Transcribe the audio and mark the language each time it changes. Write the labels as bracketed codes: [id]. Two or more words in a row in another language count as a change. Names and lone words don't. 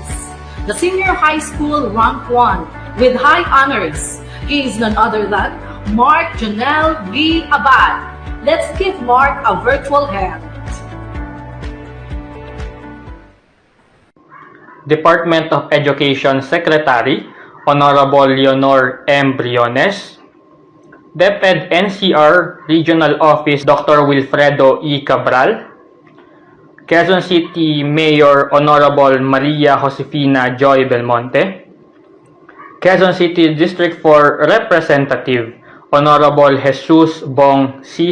[en] The senior high school rank 1 with high honors. He is none other than Mark Janelle V. Abad. Let's give Mark a virtual hand. Department of Education Secretary, Honorable Leonor M. Briones, DepEd NCR Regional Office, Dr. Wilfredo E. Cabral, Quezon City Mayor, Honorable Maria Josefina Joy Belmonte, Quezon City District 4 Representative, Honorable Jesus Bong C.